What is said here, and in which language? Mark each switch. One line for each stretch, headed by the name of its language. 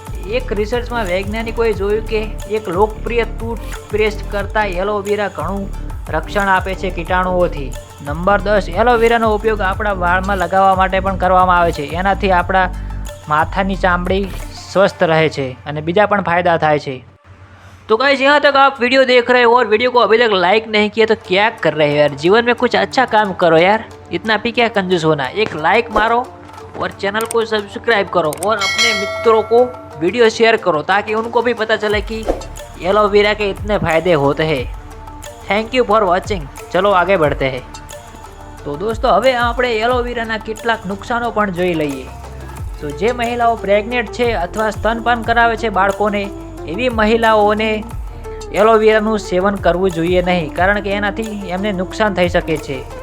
Gujarati: એક રિસર્ચમાં વૈજ્ઞાનિકોએ જોયું કે એક લોકપ્રિય ટૂથપેસ્ટ કરતાં એલોવેરા ઘણું રક્ષણ આપે છે કીટાણુઓથી. નંબર 10, એલોવેરાનો ઉપયોગ આપણા વાળમાં લગાવવા માટે પણ કરવામાં આવે છે. એનાથી આપણા માથાની ચામડી स्वस्थ रहे छे અને બીજા પણ ફાયદા થાય છે.
Hindi: तो गाइस, यहाँ तक आप वीडियो देख रहे हो और वीडियो को अभी तक लाइक नहीं किया तो क्या कर रहे हो यार. जीवन में कुछ अच्छा काम करो यार, इतना भी क्या कंजूस होना. एक लाइक मारो और चैनल को सब्सक्राइब करो और अपने मित्रों को वीडियो शेयर करो ताकि उनको भी पता चले कि एलोवेरा के इतने फ़ायदे होते हैं.
English: Thank you for watching.
Hindi: चलो आगे बढ़ते हैं. तो दोस्तों,
Gujarati: હવે આપણે એલોવેરાના કેટલાક નુકસાનો પણ જોઈ લઈએ. તો જે મહિલાઓ પ્રેગ્નેન્ટ છે અથવા સ્તનપાન કરાવે છે બાળકોને, એવી મહિલાઓને એલોવેરાનું સેવન કરવું જોઈએ નહીં, કારણ કે એનાથી એમને નુકસાન થઈ શકે છે.